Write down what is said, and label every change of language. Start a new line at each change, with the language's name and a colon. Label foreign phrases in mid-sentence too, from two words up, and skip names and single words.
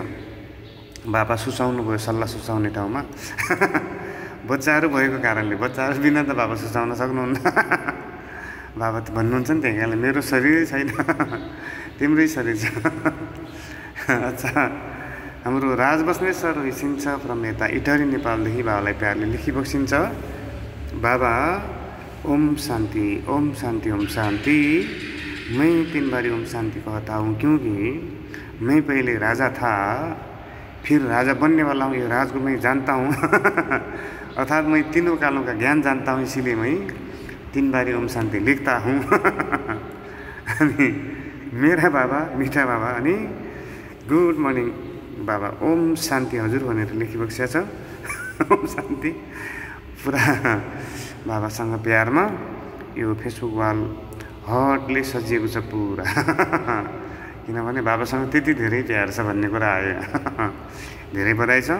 Nepali: बाबा सुसाउनु भयो सल्लाह सुसाउने ठाउँमा बच्चाहरू भएको कारणले, बच्चाहरू बिना त बाबा सुसाउन सक्नुहुन्न बाबा त भन्नुहुन्छ नि त्यही कारणले मेरो शरीरै छैन तिम्रै शरीर छ अच्छा हाम्रो राज बस्नेत सर भइसिन्छ फ्रम यता इटहरी नेपालदेखि बाबालाई प्यारले लेखिबक्सिन्छ बाबा ओम शान्ति ओम शान्ति ओम शान्ति।
Hindi: मैं 3 बारी ओम शांति कहता हूँ क्योंकि मैं पहले राजा था फिर राजा बनने वाला हूँ, ये राज को मैं जानता हूँ अर्थात मैं तीनों कालों का ज्ञान जानता हूँ, इसीलिए मैं 3 बारी ओम शांति लिखता हूँ
Nepali: अनि
Hindi: मेरा बाबा मिठा बाबा
Nepali: अनि
English: Good morning
Nepali: बाबा ओम शान्ति हजुर भनेर लेखिबक्सेको छ ओम शान्ति पुरा बाबासँग प्यारमा यो फेसबुक वाल हटले सजिएको छ पुरा किनभने बाबासँग त्यति धेरै प्यार छ भन्ने कुरा आयो धेरै बधाई छ।